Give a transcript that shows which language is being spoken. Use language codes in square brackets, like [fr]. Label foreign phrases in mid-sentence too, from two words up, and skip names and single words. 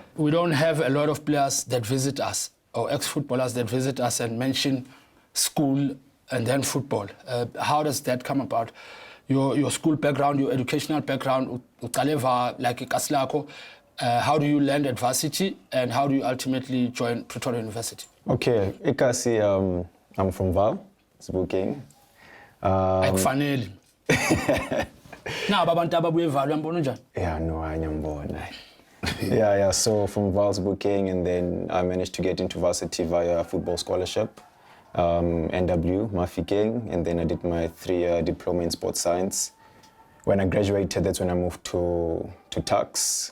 [en] We don't have a lot of players that visit us or ex-footballers that visit us and mention school and then football. How does that come about? Your school background, your educational background, like Kaslako, how do you land at varsity and how do you ultimately join Pretoria University? Okay, Ikasi, I'm from Val, Zibukeng. [zu] Na abantu ababuye eValwa yambona njani? Yeah, no, anyambona. Yeah. [en] So from Val's booking, and then I managed to get into varsity via a football scholarship, NW, Mafikeng, and then I did my 3-year diploma in sports science. When I graduated, that's when I moved to Tux.